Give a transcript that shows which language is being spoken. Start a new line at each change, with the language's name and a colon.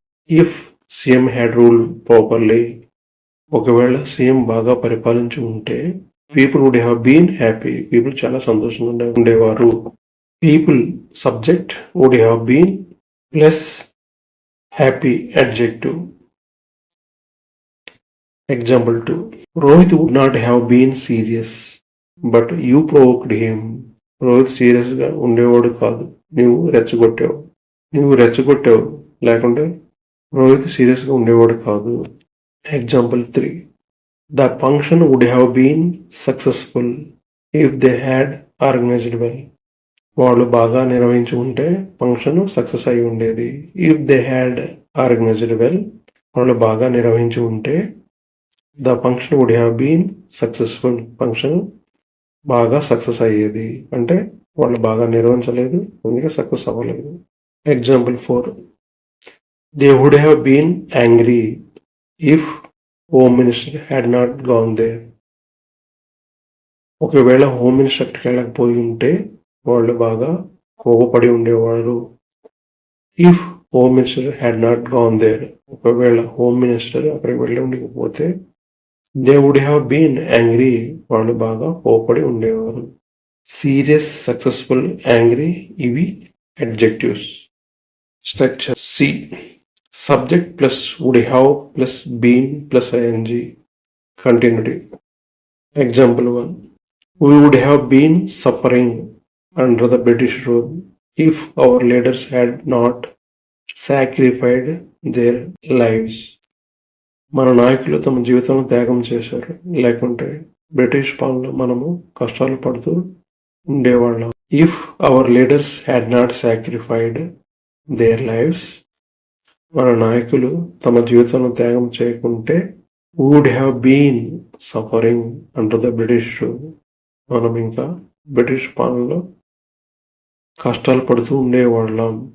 English: if CM had ruled properly
Telugu: ఒకవేళ CM బాగా పరిపాలించి ఉంటే
English: People would have been happy.
Telugu: People చాలా సంతోషంగా ఉండేవారు.
English: People subject would have been plus happy adjective. Example 2. Rohit would not have been serious, but you provoked him.
Telugu: Rohit సీరియస్గా ఉండేవాడు కాదు, నువ్వు రెచ్చగొట్టావు లేకుంటే రోహిత్ సీరియస్గా ఉండేవాడు కాదు. Example 3.
English: The function would have been successful if they had organised well.
Telugu: వాళ్ళు బాగా నిర్వహించి ఉంటే ఫంక్షన్ సక్సెస్ అయి ఉండేది.
English: if they had organised well
Telugu: వాళ్ళు బాగా నిర్వహించి ఉంటే
English: The function would have been successful.
Telugu: Function బాగా సక్సెస్ అయ్యేది. అంటే వాళ్ళు బాగా నిర్వహించలేదు, అందుకే సక్సెస్ అవ్వలేదు. Example 4.
English: They would have been angry if Home Minister had not gone there.
Telugu: ఒకవేళ హోమ్ మినిస్టర్ అక్కడికి వెళ్ళకపోయి ఉంటే వాళ్ళు బాగా కోపపడి ఉండేవాళ్ళు.
English: if home minister had not gone there,
Telugu: ఒకవేళ హోమ్ మినిస్టర్ అక్కడికి వెళ్ళి ఉండకపోతే
English: they would have been angry,
Telugu: వాళ్ళు బాగా కోపపడి ఉండేవారు. సీరియస్, సక్సెస్ఫుల్, యాంగ్రీ ఇవి adjectives.
English: Structure C, subject plus would have plus been plus ING, continuity. Example 1, we would have been suffering under the British rule if our leaders had not sacrificed their lives.
Telugu: మన నాయకులు తమ జీవితాలను త్యాగం చేశారు, లేకుంటే British పాలనలో మనము కష్టాలు పడుతూ ఉండేవాళ్ళం.
English: if our leaders had not sacrificed their lives,
Telugu: మన నాయకులు తమ జీవితాలను త్యాగం చేయకుంటే
English: would have been suffering under the British rule,
Telugu: మనం ఇంకా బ్రిటిష్ పాలనలో కష్టాలు పడుతూ ఉండేవాళ్ళం.